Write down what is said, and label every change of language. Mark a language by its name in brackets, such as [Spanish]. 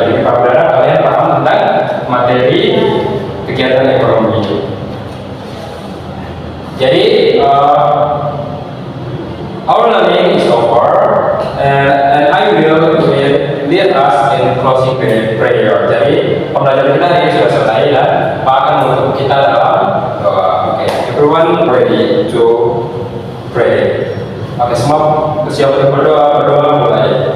[Indonesian] Jadi apabila kalian paham tentang materi kegiatan ekonomi. Jadi [English] our learning is over, and I will lead us in closing prayer. [Indonesian] Jadi pembelajaran kita hari ini sudah selesai dan Pak akan menutup kita dalam doa. [English] Oke, everyone ready to pray. [Indonesian] Oke, semua bersiap untuk berdoa mulai.